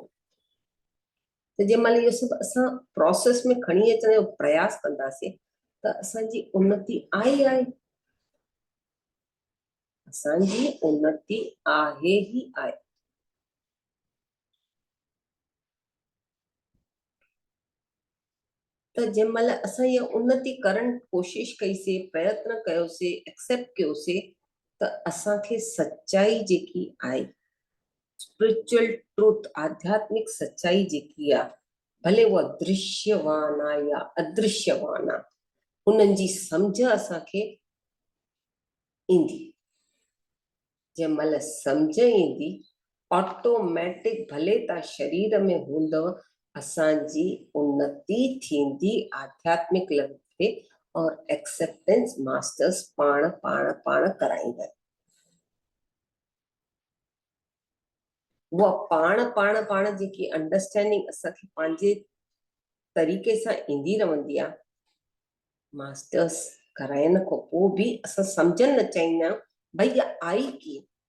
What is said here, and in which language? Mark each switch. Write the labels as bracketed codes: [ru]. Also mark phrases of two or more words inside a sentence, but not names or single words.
[sd] त जंहिं महिल इहो सभु असां प्रोसेस में खणी अचण जो प्रयास कंदासीं त असांजी उन्नति आहे आहे, असांजी उन्नति आहे ई आहे। त जंहिं महिल असां इहा उन्नति करण कोशिशि कईसीं, प्रयत्न कयोसीं, एक्सेप्ट कयोसीं, त असांखे सच्चाई जेकी आहे, [en] spiritual truth, [sd] आध्यात्मिक सच्चाई जेकी आहे, भले उहा दृश्यवान आहे या अदृश्यवान आहे, उन्हनि जी सम्झ असांखे ईंदी। जंहिं महिल सम्झ ईंदी, ऑटोमेटिक भले तव्हां शरीर में हूंदव, असांजी उन्नति थींदी आध्यात्मिक लेवल ते, और [en] acceptance masters [sd] पाण पाण पाण कराईंदा। उहा पाण पाण पाण जेकी अंडरस्टैंडिंग असांखे पंहिंजे तरीक़े सां ईंदी रहंदी आहे, मास्टर्स कराइण खां पोइ बि असां सम्झणु न चाहींदा आहियूं भई इहा आई कीअं।